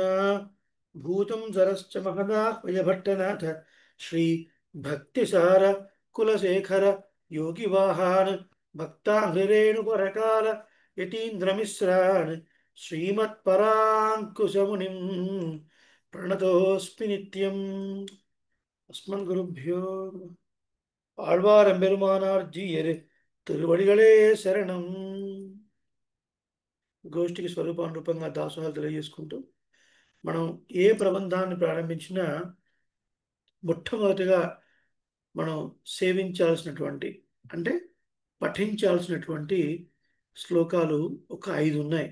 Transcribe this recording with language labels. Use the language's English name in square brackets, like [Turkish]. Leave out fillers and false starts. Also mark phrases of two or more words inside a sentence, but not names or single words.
[Sanskrit] भूतं सरश्च महदाह्वयभट्टनाथ श्री भक्तिसार कुलशेखर योगिवाहान् भक्ताङ्घ्रिरेणुपरकाल यतीन्द्रमिश्रान् श्रीमत्पराङ्कुशमुनिं प्रणतोऽस्मि नित्यम्। अस्मद्गुरुभ्यो नमः। [Tamil] ஆழ்வார்எம்பெருமானார் ஜீயர் திருவடிகளே சரணம். [Telugu] గోష్ఠికి స్వరూపానురూపంగా దాసోహాలు తెలియజేసుకుంటూ మనం ఏ ప్రబంధాన్ని ప్రారంభించినా మొట్టమొదటిగా మనం సేవించాల్సినటువంటి అంటే పఠించాల్సినటువంటి శ్లోకాలు ఒక 5 ఉన్నాయి.